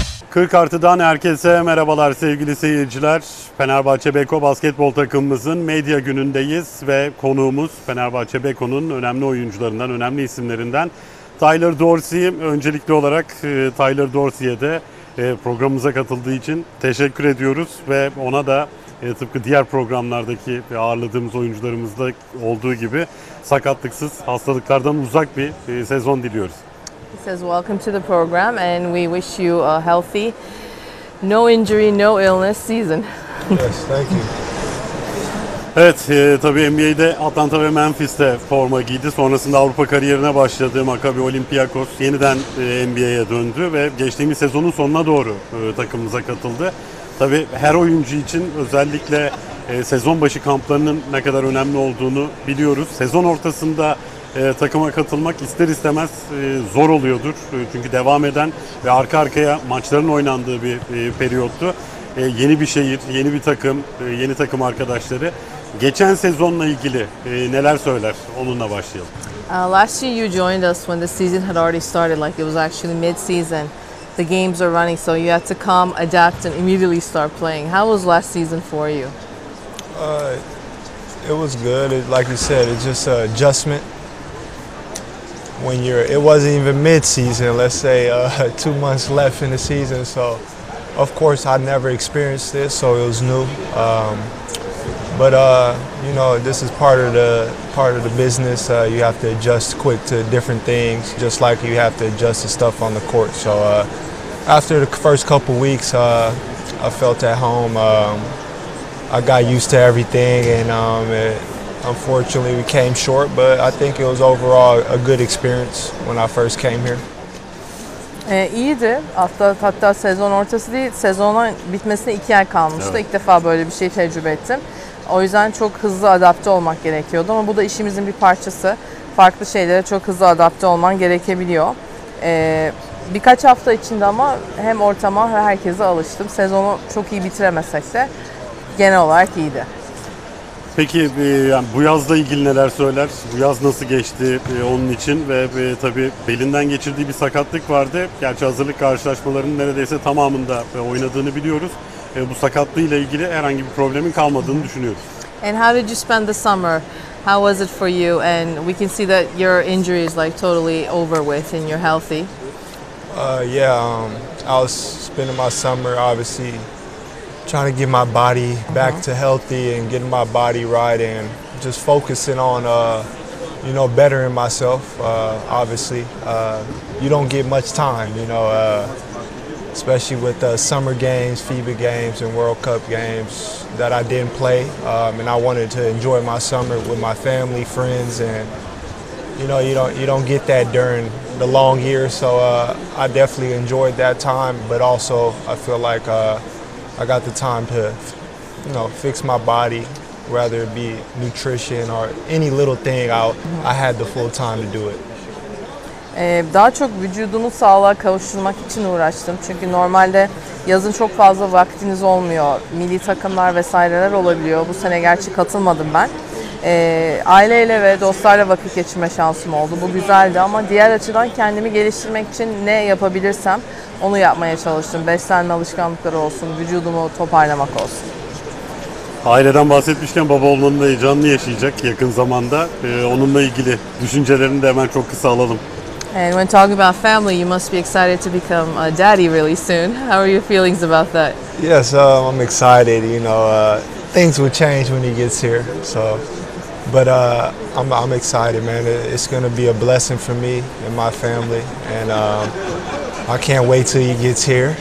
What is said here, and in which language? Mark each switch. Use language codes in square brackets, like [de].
[tr] 40 artıdan herkese merhabalar sevgili seyirciler. Fenerbahçe Beko basketbol takımımızın medya günündeyiz ve konuğumuz Fenerbahçe Beko'nun önemli oyuncularından, önemli isimlerinden Tyler Dorsey. Öncelikli olarak Tyler Dorsey'e de programımıza katıldığı için teşekkür ediyoruz ve ona da tıpkı diğer programlardaki ağırladığımız oyuncularımızda olduğu gibi sakatlıksız, hastalıklardan uzak bir sezon diliyoruz. [en] He says, welcome to the program and we wish you a healthy, no injury, no illness season. Yes, thank you. [tr] Evet, tabii NBA'de Atlanta ve Memphis'te forma giydi. Sonrasında Avrupa kariyerine başladı. Maccabi Olympiakos yeniden NBA'ye döndü ve geçtiğimiz sezonun sonuna doğru takımımıza katıldı. Tabii her oyuncu için özellikle sezon başı kamplarının ne kadar önemli olduğunu biliyoruz. Sezon ortasında takıma katılmak ister istemez zor oluyordur. Çünkü devam eden ve arka arkaya maçların oynandığı bir periyottu. Yeni bir şehir, yeni bir takım, yeni takım arkadaşları. Geçen sezonla ilgili neler söyler? Onunla başlayalım. [en] Last year you joined us when the season had already started, like it was actually mid-season. The games are running, so you had to come, adapt, and immediately start playing. How was last season for you? It was good. Like you said, it's just an adjustment. When it wasn't even mid-season, let's say 2 months left in the season, so of course I never experienced this, so it was new. But you know, this is part of the business. You have to adjust quick to different things, just like you have to adjust to stuff on the court. So after the first couple weeks, I felt at home. I got used to everything, and unfortunately we came short. But I think it was overall a good experience when I first came here. [tr] İyiydi. Hatta sezon ortası değil, sezonun bitmesine 2 ay kalmıştı. Evet. İlk defa böyle bir şey tecrübe ettim. O yüzden çok hızlı adapte olmak gerekiyordu ama bu da işimizin bir parçası. Farklı şeylere çok hızlı adapte olman gerekebiliyor. Birkaç hafta içinde ama hem ortama hem herkese alıştım. Sezonu çok iyi bitiremesek de genel olarak iyiydi. Peki yani bu yazla ilgili neler söyler? Bu yaz nasıl geçti onun için ve tabii belinden geçirdiği bir sakatlık vardı. Gerçi hazırlık karşılaşmalarının neredeyse tamamında oynadığını biliyoruz. Bu sakatlığıyla ilgili herhangi bir problemin kalmadığını düşünüyoruz. [en] And how did you spend the summer? How was it for you? And we can see that your injury is like totally over with and you're healthy. I was spending my summer obviously trying to get my body back to healthy and getting my body right and just focusing on you know, bettering myself. Obviously, you don't get much time, you know, especially with the summer games, FIBA games, and World Cup games that I didn't play. And I wanted to enjoy my summer with my family, friends, and you know, you don't get that during the long years. So I definitely enjoyed that time, but also I feel like I got the time to, you know, fix my body, whether it be nutrition or any little thing. I had the full time to do it. [tr] Daha çok vücudumu sağlığa kavuşturmak için uğraştım. Çünkü normalde yazın çok fazla vaktiniz olmuyor. Milli takımlar vesaireler olabiliyor. Bu sene gerçi katılmadım ben. Aileyle ve dostlarla vakit geçirme şansım oldu. Bu güzeldi ama diğer açıdan kendimi geliştirmek için ne yapabilirsem onu yapmaya çalıştım. Beslenme alışkanlıkları olsun, vücudumu toparlamak olsun. Aileden bahsetmişken baba olmanın da heyecanını yaşayacak yakın zamanda. Onunla ilgili düşüncelerini de hemen çok kısa alalım. [en] And when talking about family, you must be excited to become a daddy really soon. How are your feelings about that? Yes, I'm excited. You know, things will change when he gets here. So, but I'm excited, man. It's going to be a blessing for me and my family, and I can't wait till he gets here.